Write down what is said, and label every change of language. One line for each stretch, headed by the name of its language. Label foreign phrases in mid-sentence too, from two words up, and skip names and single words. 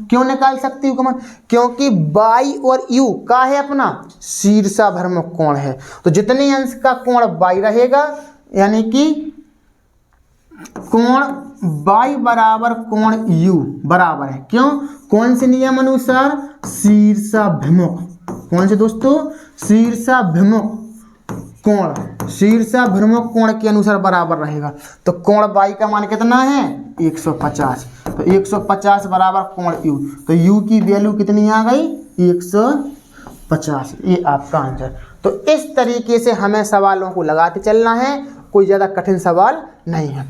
Hindi: क्यों निकाल सकती हो का मान? क्योंकि y और u का है अपना शीर्षाभिमुख कोण है। तो जितने अंश का कोण y रहेगा, यानी कि कोण y बराबर कोण u बराबर है। क्यों? कौन से नियम अनुसार? शीर्षाभिमुख। कौन से दोस्तों? शीर्षाभिमुख कोण, शीर्षाभिमुख कोण के अनुसार बराबर रहेगा। तो कोण y का मान कितना है? 150। तो 150 बराबर कोण u, तो u की वैल्यू कितनी आ गई? 150। ये आपका आंसर। तो इस तरीके से हमें सवालों को लगाते चलना है, कोई ज़्यादा कठिन सवाल नहीं है।